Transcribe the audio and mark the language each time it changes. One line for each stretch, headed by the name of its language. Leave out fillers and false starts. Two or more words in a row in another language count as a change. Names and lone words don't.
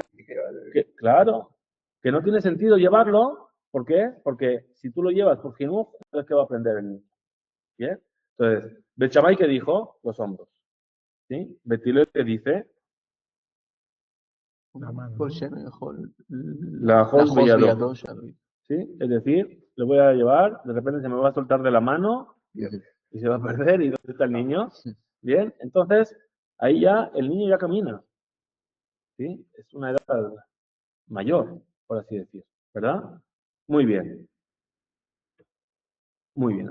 Spanish: Claro, que no tiene sentido llevarlo. ¿Por qué? Porque si tú lo llevas por jinuf, es que va a aprender el niño. ¿Bien? Entonces, Bechamay, ¿qué dijo? Los hombros. ¿Sí? Betilel, ¿qué dice? La mano.
Hebrew: כל שם יכול לאחוז בידו. בידו שלו.
Spanish: ¿Sí? Es decir, lo voy a llevar, de repente se me va a soltar de la mano y se va a perder. ¿Y dónde está el niño? Bien, entonces ahí ya el niño ya camina. ¿Sí? Es una edad mayor, por así decir. ¿Verdad? Muy bien. Muy bien.